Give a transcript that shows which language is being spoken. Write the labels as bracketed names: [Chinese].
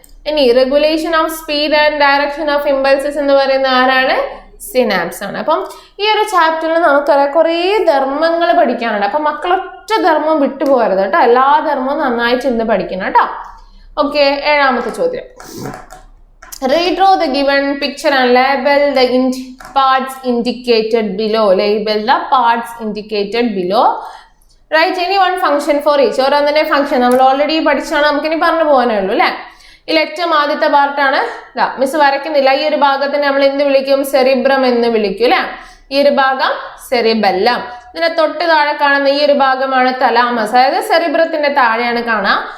[Malayalam] ഇനി regulation of speed and direction of impulses എന്ന് പറയുന്ന ആരാണ്? സിനാപ്സ് ആണ്. അപ്പം ഈ ഒരു ചാപ്റ്ററിൽ നമുക്കറിയാം കുറേ ധർമ്മങ്ങൾ പഠിക്കാനുണ്ട്. അപ്പൊ മക്കളൊറ്റ ധർമ്മം വിട്ടുപോകരുത് കേട്ടോ. എല്ലാ ധർമ്മവും നന്നായിട്ട് ഇന്ന് പഠിക്കണം കേട്ടോ. ഓക്കെ, ഏഴാമത്തെ ചോദ്യം. [English] Redraw the given picture and label the parts indicated below. Label the parts indicated below. Write any one function for each. [Malayalam] ഓരോന്നിന്റെ function നമ്മൾ ഓൾറെഡി പഠിച്ചാണ്, നമുക്കിനി പറഞ്ഞു പോകാനേ ഉള്ളൂ അല്ലെ. ഇതിൽ ഏറ്റവും ആദ്യത്തെ പാർട്ടാണ് മിസ് വരയ്ക്കുന്നില്ല. ഈ ഒരു ഭാഗത്തിനെ നമ്മൾ എന്ത് വിളിക്കും? സെറിബ്രം എന്ന് വിളിക്കും അല്ലെ. ഈ ഒരു ഭാഗം സെറിബെല്ലം. ഇതിനെ തൊട്ട് താഴെ കാണുന്ന ഈ ഒരു ഭാഗമാണ് തലാമസ്, അതായത് സെറിബ്രത്തിന്റെ താഴെയാണ് കാണാം.